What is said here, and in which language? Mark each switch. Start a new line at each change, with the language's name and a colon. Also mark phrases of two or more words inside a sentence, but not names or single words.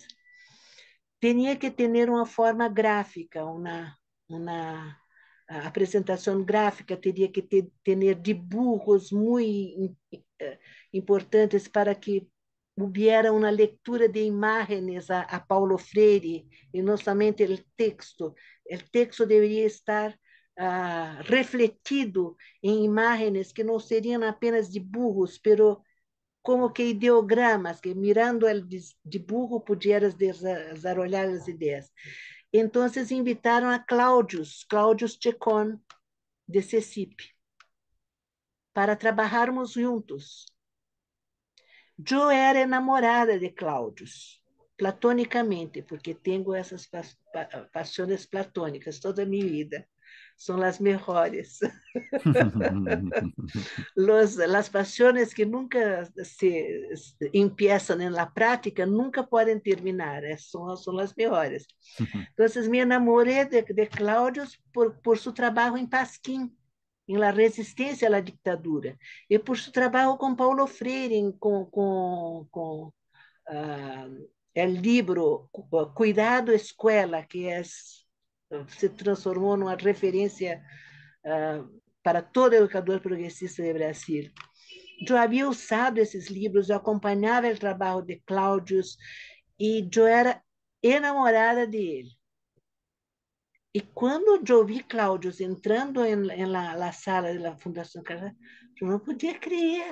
Portuguese: Tinha que ter uma forma gráfica, uma apresentação gráfica, teria que ter dibujos muito importantes para que hubiera uma leitura de imagens a Paulo Freire, e não somente o texto. O texto deveria estar refletido em imagens que não seriam apenas dibujos, pero como que ideogramas, que mirando o dibujo
Spanish: pudieras desarrollar
Portuguese: as ideias. Entonces invitaram a Cláudio Checon, de CECIP, para trabalharmos juntos. Eu era enamorada de Cláudio, platonicamente, porque tenho essas paixões platônicas toda a minha vida. São as melhores.
Spanish: Las pasiones que nunca se empiezan en la práctica nunca pueden terminar, son las mejores. Entonces me enamoré de Cláudio por su trabajo en Pasquim, en la resistencia a la dictadura, y por su trabajo con Paulo Freire, con el libro Cuidado Escuela, que
Portuguese: se transformou numa referência para todo educador progressista de Brasil. Eu havia usado esses livros, eu acompanhava o trabalho de Cláudio e eu era enamorada dele. E quando eu vi Cláudio entrando na sala da Fundação Carlos, eu não podia crer.